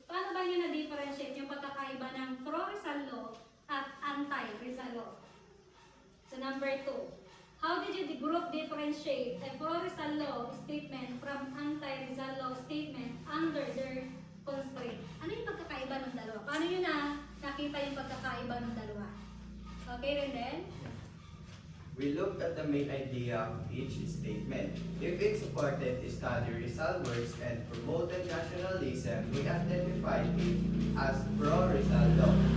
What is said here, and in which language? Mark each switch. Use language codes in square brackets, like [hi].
[tl] Paano ba nyo na-differentiate yung pagkakaiba ng pro-Rizal law at anti-Rizal law? [en] So number 2, how did the group differentiate a pro-Rizal law statement from anti-Rizal law statement under their constraint? [tl] Ano yung pagkakaiba ng dalawa? Paano nyo nakita yung pagkakaiba ng dalawa? [en] Okay, and then? We look at the main idea of each statement. If it supported study Rizal works and promoted nationalism, we identified it as pro-Rizal law.